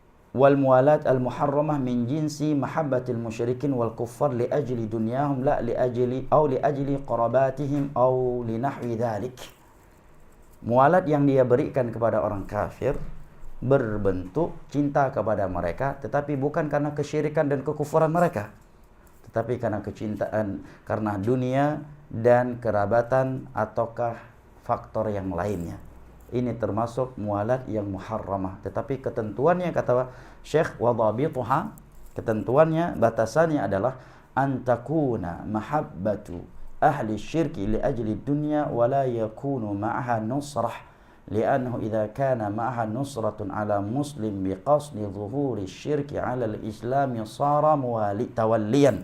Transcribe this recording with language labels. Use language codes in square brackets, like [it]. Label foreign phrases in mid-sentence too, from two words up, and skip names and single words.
[ar] والموالاة المحرمة من جنس محبة المشركين والكفار لأجل دنياهم لا لأجل قرابتهم أو لنحو ذلك. [id] Mualat yang dia berikan kepada orang kafir berbentuk cinta kepada mereka, tetapi bukan karena kesyirikan dan kekufuran mereka, tetapi karena kecintaan karena dunia dan kerabatan ataukah faktor yang lainnya. Ini termasuk mualat yang muharramah. Tetapi ketentuannya, kata Syekh, wadhabituha, ketentuannya, batasannya adalah [ar] أن تكون محبة أهل الشرك لأجل الدنيا ولا يكون معها نصرة لأنه إذا كان معها نصرة على مسلم بقصد ظهور الشرك على الإسلام صار توليا.